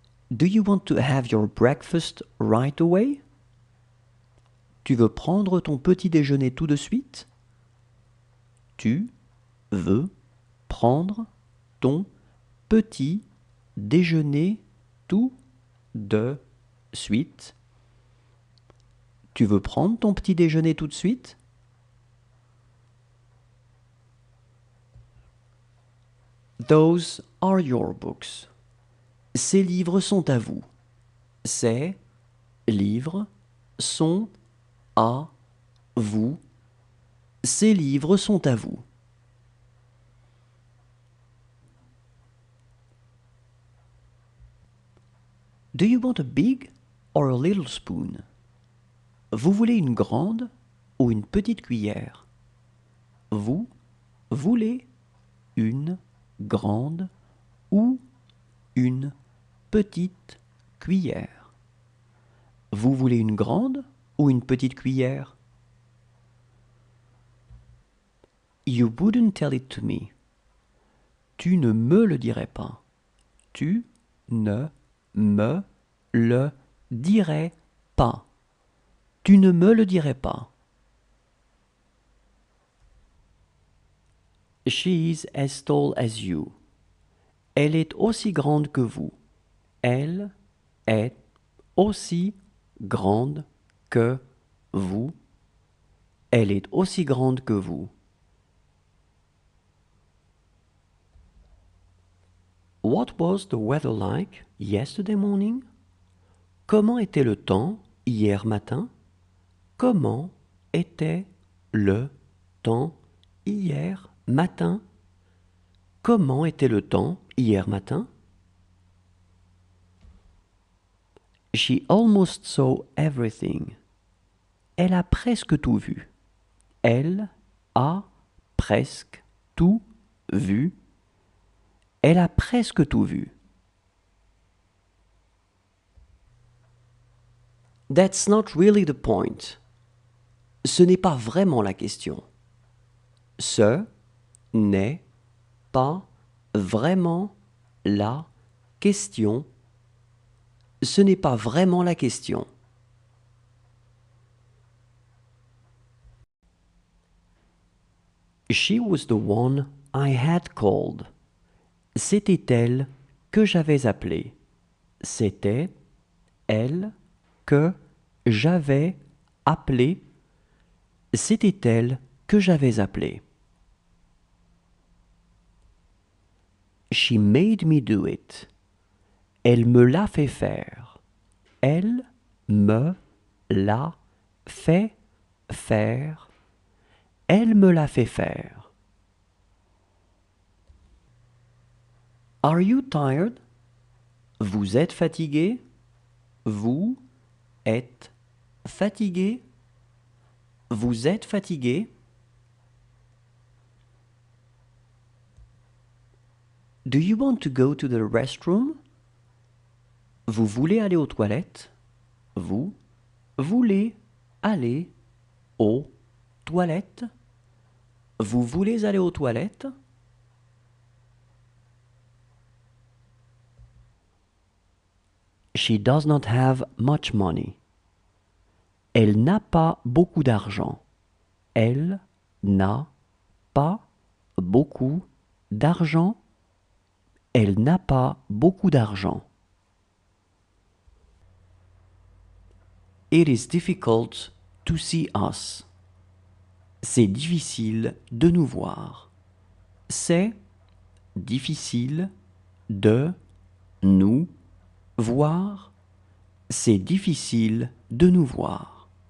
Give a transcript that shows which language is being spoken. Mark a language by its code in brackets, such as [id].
[en] Do you want to have your breakfast right away? [fr] Tu veux prendre ton petit déjeuner tout de suite? Tu veux prendre ton petit déjeuner tout de suite? Tu veux prendre ton petit déjeuner tout de suite? [en] Those are your books. [fr] Ces livres sont à vous. Ces livres sont à vous. Ces livres sont à vous. [en] Do you want a big or a little spoon? [fr] Vous voulez une grande ou une petite cuillère? Vous voulez une grande ou une petite cuillère? Vous voulez une grande ou une petite cuillère? [en] You wouldn't tell it to me. [fr] Tu ne me le dirais pas. Tu ne me le dirais pas. Tu ne me le dirais pas. [en] She's as tall as you. [fr] Elle est aussi grande que vous. Elle est aussi grande que vous. Elle est aussi grande que vous. [en] What was the weather like yesterday morning? [fr] Comment était le temps hier matin? Comment était le temps hier matin? Comment était le temps hier matin? [en] She almost saw everything. [fr] Elle a presque tout vu. Elle a presque tout vu. Elle a presque tout vu. [en] That's not really the point. [fr] Ce n'est pas vraiment la question. Ce n'est pas vraiment la question. Ce n'est pas vraiment la question. [en] She was the one I had called. [fr] C'était elle que j'avais appelée. C'était elle que j'avais appelée. C'était elle que j'avais appelée. [en] She made me do it. [fr] Elle me l'a fait faire. Elle me l'a fait faire. Elle me l'a fait faire. [en] Are you tired? [fr] Vous êtes fatigué? Vous êtes fatigué? Vous êtes fatigué? [en] Do you want to go to the restroom? [fr] Vous voulez aller aux toilettes? Vous voulez aller aux toilettes? Vous voulez aller aux toilettes? [en] She does not have much money. [fr] Elle n'a pas beaucoup d'argent. Elle n'a pas beaucoup d'argent. Elle n'a pas beaucoup d'argent. [en] It is difficult to see us. [fr] C'est difficile de nous voir. C'est difficile de nous voir. C'est difficile de nous voir.